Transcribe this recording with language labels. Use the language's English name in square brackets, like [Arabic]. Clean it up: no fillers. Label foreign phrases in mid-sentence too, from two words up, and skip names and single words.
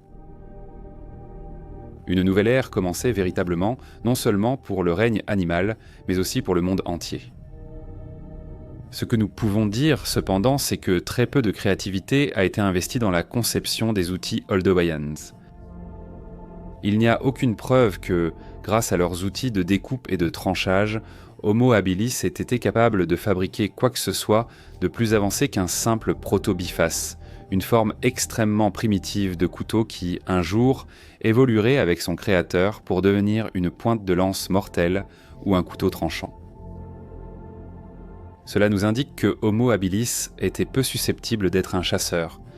[French] Une nouvelle ère commençait véritablement, non seulement pour le règne animal, mais aussi pour le monde entier. Ce que nous pouvons dire, cependant, c'est que très peu de créativité a été investie dans la conception des outils Oldowayans. Il n'y a aucune preuve que, grâce à leurs outils de découpe et de tranchage, Homo habilis ait été capable de fabriquer quoi que ce soit de plus avancé qu'un simple proto-biface, une forme extrêmement primitive de couteau qui, un jour, évoluerait avec son créateur pour devenir une pointe de lance mortelle ou un couteau tranchant. Cela nous indique que Homo habilis était peu susceptible d'être un chasseur.